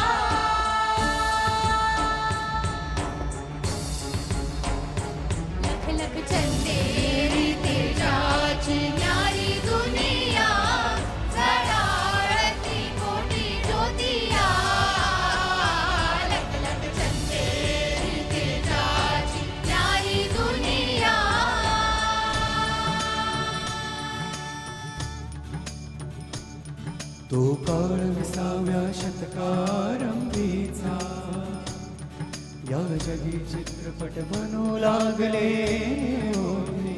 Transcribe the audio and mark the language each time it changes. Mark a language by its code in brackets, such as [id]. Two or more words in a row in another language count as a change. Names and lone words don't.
[mr] लख लख चंदेरी तेजाची न्यारी दुनिया जळारती कोटी ज्योतिया. लख लख चंदेरी तेजाची न्यारी दुनिया. तो काळ 20व्या शतकारंभीचा या जगी चित्रपट बनू लागले होते.